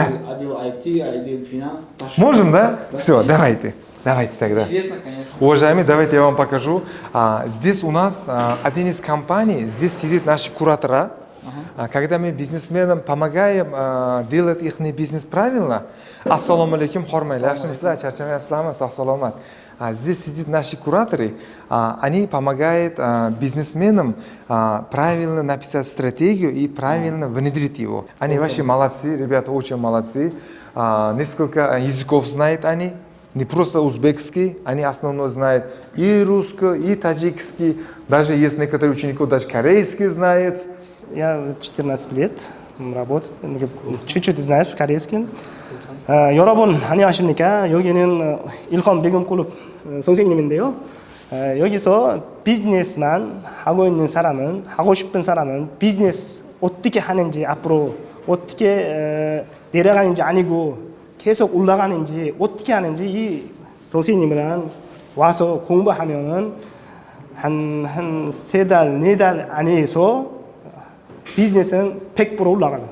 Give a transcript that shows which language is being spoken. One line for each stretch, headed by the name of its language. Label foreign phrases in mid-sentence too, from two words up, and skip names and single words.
Russian: отдел IT, отдел финанс. Можем, да? Все, давайте. Давайте тогда. Интересно, конечно. Уважаемые, давайте я вам покажу. Здесь у нас один из компаний, здесь сидит наши куратора. Когда мы бизнесменам помогаем делать их бизнес правильно,
Uzbek: ассаламу алейкум, хормайли, ассаламат.
Russian: Здесь сидят наши кураторы, они помогают бизнесменам правильно написать стратегию и правильно внедрить его. Они вообще молодцы, ребята очень молодцы. Несколько языков знают они. Не просто узбекский, они основно знают и русский, и таджикский. Даже есть некоторые ученики, даже корейский знают. Я 14 лет работаю. Чуть-чуть знаешь корейский.
Korean: 여러분 안녕하십니까? 여기는 일홈 베금클럽 선생님인데요. 여기서 비즈니스만 하고 있는 사람은 하고 싶은 사람은 비즈니스 어떻게 하는지 앞으로 어떻게 내려가는지 아니고 계속 올라가는지 어떻게 하는지 이 선생님이랑 와서 공부하면은 한 3달, 4달 안에서 비즈니스는 100% 올라가요.